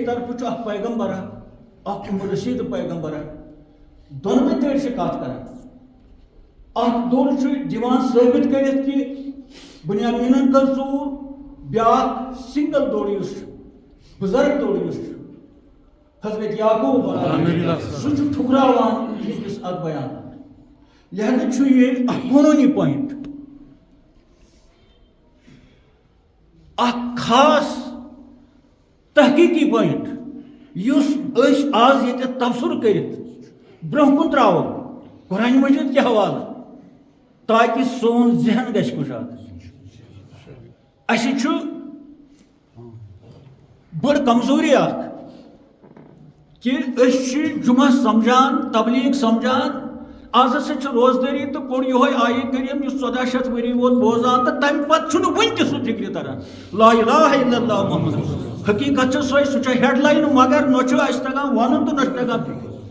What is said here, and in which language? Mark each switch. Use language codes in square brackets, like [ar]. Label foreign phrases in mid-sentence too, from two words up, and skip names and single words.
[ks] طرفہٕ چھُ اکھ پیغمبرا اکھ رشید پیغمبرا دۄنوَے تٔڑۍ چھِ کتھ کران اکھ دوٚر چھُ دِوان ثٲبت کٔرِتھ کہِ بنیامینن کٔر ژوٗر بیٛاکھ سنگل دوٚر یُس چھُ بُزرگ دوٚر یُس چھُ حضرت یعقوب سُہ چھُ ٹھُکراوان یِہنٛدِس اتھ بیان لہذا چھُ یہِ اکھ قونوٗنی پویِنٹ اکھ خاص تحقیقی پویِنٹ یُس أسۍ آز ییٚتٮ۪تھ تبصرٕ کٔرِتھ برونٛہہ کُن ترٛاوو [ur] قرآن مجید کے حوالہ [ks] تاکہ سون ذہن گژھِ کُشاد اَسہِ چھُ بٔڑ کمزوری اکھ کہ أسۍ چھِ جمعہ سمجھان تبلیغ سمجھان آز ہسا چھِ روزدٲری تہٕ کوٚر یِہوے آیہِ کریم یُس 1400 ؤری ووت بوزان تہٕ تمہِ پتہٕ چھُنہٕ وُنہِ تہِ سُہ فکرِ تران [ar] لا الہ الا اللہ محمد [ks] حقیقت چھِ سۄے سُہ چھِ [en] head line [ks] مگر نہ چھُ اَسہِ تگان وَنُن تہٕ نہ چھُ تگان فکر